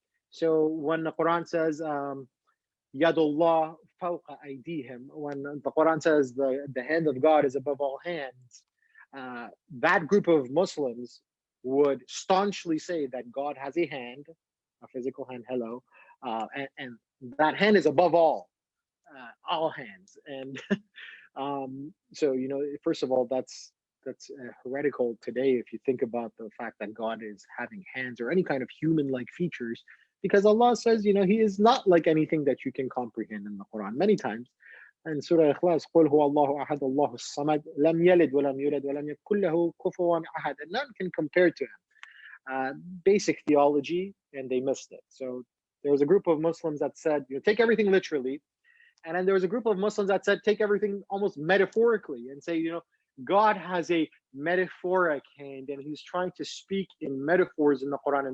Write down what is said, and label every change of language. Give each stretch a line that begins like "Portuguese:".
English: So when the Quran says, Yadullah fawqa aydihim, when the Quran says the hand of God is above all hands, that group of Muslims would staunchly say that God has a hand, a physical hand, hello, and that hand is above all hands. And so, first of all, that's heretical today if you think about the fact that God is having hands or any kind of human-like features, because Allah says, He is not like anything that you can comprehend in the Quran many times. And Surah Ikhlas,
Arabic: قُلْ هُوَ اللَّهُ أَحَدُ اللَّهُ الصَّمَدُ لَمْ يَلِدْ وَلَمْ يُولَدْ وَلَمْ يَكُنْ لَهُ كُفُوًا أَحَدٌ.
English: And none can compare to Him. Basic theology, and they missed it. So there was a group of Muslims that said, take everything literally. And then there was a group of Muslims that said, take everything almost metaphorically and say, God has a metaphoric hand and He's trying to speak in metaphors in the Quran.